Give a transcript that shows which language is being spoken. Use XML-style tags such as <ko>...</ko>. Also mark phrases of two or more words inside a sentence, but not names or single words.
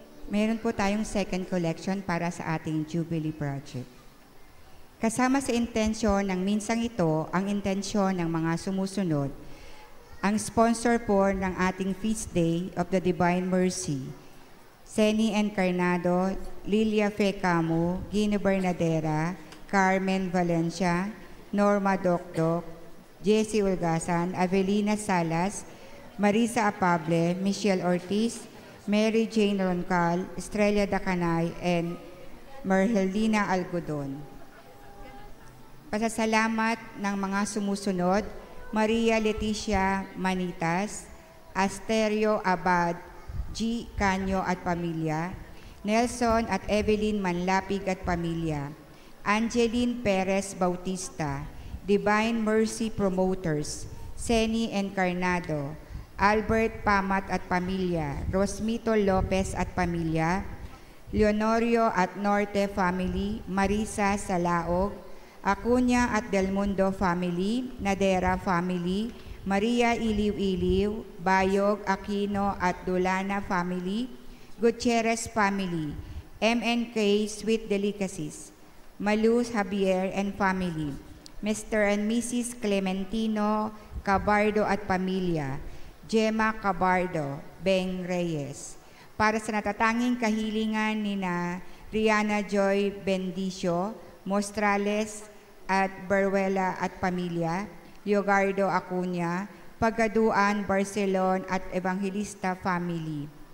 <tl>meron po tayong</tl> <en>second collection</en> <tl>para sa ating Jubilee Project. Kasama sa intensyon ng minsang ito, ang intensyon ng mga sumusunod, ang sponsor po ng ating</tl> <en>Feast Day of the Divine Mercy,</en> <tl>Seni Encarnado, Lilia Fecamo, Gino Bernadera, Carmen Valencia, Norma Dokdok, Jessie Ulgasan, Avelina Salas, Marisa Apable, Michelle Ortiz, Mary Jane Roncal, Estrella Dacanay, and Merhelina Algodon. Pasasalamat ng mga sumusunod, Maria Leticia Manitas, Asterio Abad, G. Canyo at pamilya, Nelson at Evelyn Manlapig at pamilya, Angeline Perez Bautista, Divine Mercy Promoters, Seni Encarnado, Albert Pamat at pamilya, Rosmito Lopez at pamilya, Leonorio at Norte family, Marisa Salaog, Acuña at Del Mundo family, Nadera family, Maria Iliw-Iliw, Bayog, Aquino at Dulana family, Gutierrez family, MNK Sweet Delicacies, Maluz Javier</tl> <en>and family,</en> <tl>Mr. and Mrs. Clementino Cabardo at pamilya, Gemma Cabardo, Beng Reyes. Para sa natatanging kahilingan ni na Rihanna Joy Bendicio, Mostrales at Beruela at pamilya, Leogardo Acuña, Pagaduan, Barcelon at Evangelista family.</tl>